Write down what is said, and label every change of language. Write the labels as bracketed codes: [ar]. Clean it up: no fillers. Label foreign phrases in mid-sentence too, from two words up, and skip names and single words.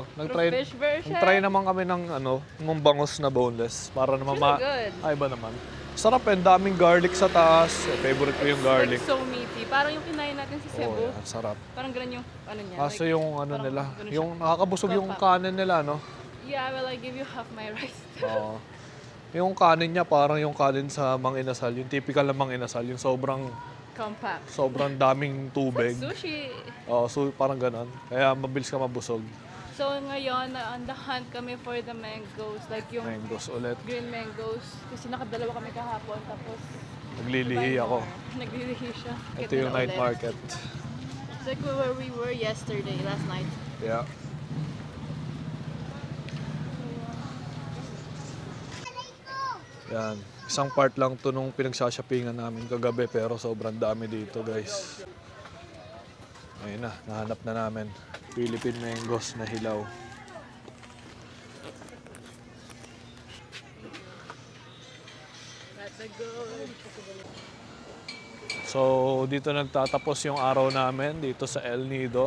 [en] Fish version. [tl] nag-try naman kami ng ng bangus na boneless para naman [en] Really good. [tl] Ay ba naman. Sarap eh, daming garlic sa taas. Favorite ko yung garlic. [en] Like so meaty. [tl] Parang yung kinain natin sa Cebu. [en] Oh, yeah, sarap. [tl] Parang ganun yung niya. Kaso like, yung parang nila, ganun yung siya. nakakabusog yung kanin nila, no? [en] Yeah, well, I give you half my rice. [tl] Oo. Yung kanin niya parang yung kanin sa Mang Inasal, yung typical na Mang Inasal, yung Compact. sobrang daming tubig. Sushi. Oh, so parang ganon. Kaya mabilis ka mabusog. So ngayon, [en] on the hunt kami for the mangoes. Like yung [tl] Mangoes ulit. [en] green mangoes. [tl] Kasi nakadalawa kami kahapon. Tapos Naglilihi ako. naglilihi siya. Ito Get yung na night ulit. market. [en] It's like where we were yesterday, last night. Yeah. [tl] Yan. Isang part lang to nung pinagsashopingan namin kagabi pero sobrang dami dito guys. Ayun na, nahanap na namin. [en] Philippine mangoes [tl] na hilaw. So, dito nagtatapos yung araw namin dito sa El Nido.